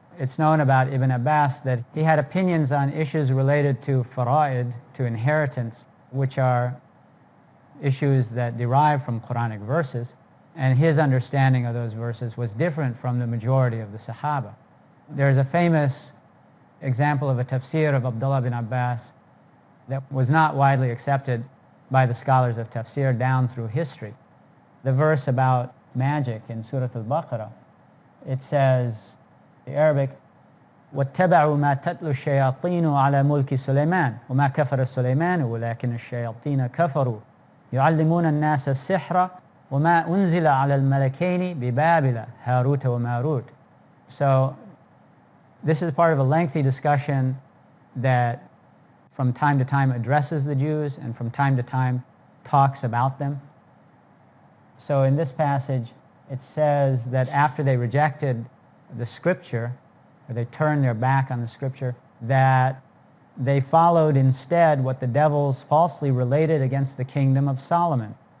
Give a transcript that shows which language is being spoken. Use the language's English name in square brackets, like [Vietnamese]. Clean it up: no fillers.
[English] It's known about Ibn Abbas that he had opinions on issues related to fara'id, to inheritance, which are issues that derive from Quranic verses, and his understanding of those verses was different from the majority of the Sahaba. There's a famous example of a tafsir of Abdullah bin Abbas that was not widely accepted by the scholars of tafsir down through history. The verse about magic in Surah Al-Baqarah, it says, the Arabic, [Arabic] وَاتَّبَعُوا مَا تَتْلُو الشَّيَاطِينُ عَلَى مُلْكِ سُلَيْمَانَ وَمَا كَفَرَ سُلَيْمَانُ وَلَكِنَّ الشَّيَاطِينَ كَفَرُوا يُعَلِّمُونَ النَّاسَ السِّحْرَ وَمَا أُنزِلَ عَلَى الْمَلَكَيْنِ بِبَابِلَ هَارُوتَ وَمَارُوتَ. [English] So this is part of a lengthy discussion that from time to time addresses the Jews and from time to time talks about them. So in this passage, it says that after they rejected the scripture, or they turned their back on the scripture, that they followed instead what the devils falsely related against the kingdom of Solomon.